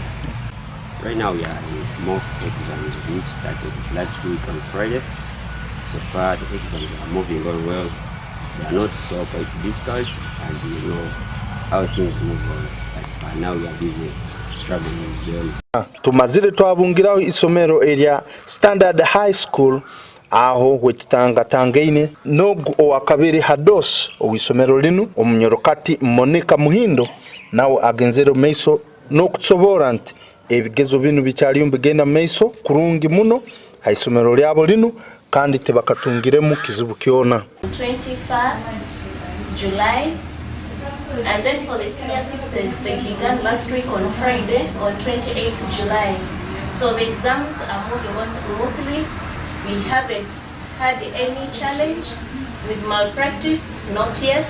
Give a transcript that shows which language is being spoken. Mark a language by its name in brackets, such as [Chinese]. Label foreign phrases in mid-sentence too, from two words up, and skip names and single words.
[English] Right now we are in mock exams which started last week on Friday. So far the exams are moving on well. They are not so quite difficult, as you know how things move on. But now we are busy struggling with them. [Tooro] Tumazire twabungiraho isomero area Standard High School aho wetutanga tangaine nogu owakabiri hados owisomero linu omunyorokati Monica Muhindo nawo agenzero maiso no kutsobora nti ebigezo binu bicyari umbigenda maiso kurungi muno haisomero lyabo linu kandi tebakatungiremu kizibu kiona. [English] 21st July, and then for the senior sixes they began last week on Friday on 28th July. So the exams are moving on smoothly. We haven't had any challenge with malpractice, not yet.